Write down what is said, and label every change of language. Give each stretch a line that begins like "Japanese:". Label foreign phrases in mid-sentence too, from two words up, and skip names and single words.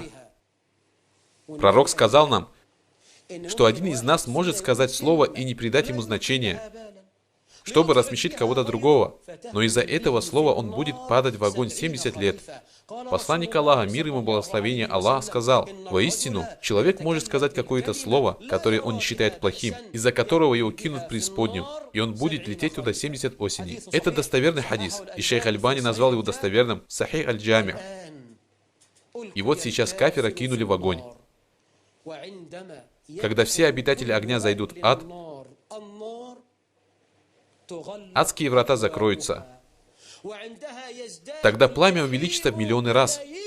Russian: Пророк сказал нам, что один из нас может сказать слово и не придать ему значения, чтобы рассмешить кого-то другого, но из-за этого слова он будет падать в огонь 70 лет. Посланник Аллаха, мир ему благословение Аллаха, сказал: воистину, человек может сказать какое-то слово, которое он не считает плохим, из-за которого его кинут в преисподнюю, и он будет лететь туда 70 осеней. Это достоверный хадис, и шейх Альбани назвал его достоверным Сахих аль-Джами. И вот сейчас кафира кинули в огонь. Когда все обитатели огня зайдут в ад, адские врата закроются. Тогда пламя увеличится в миллионы раз.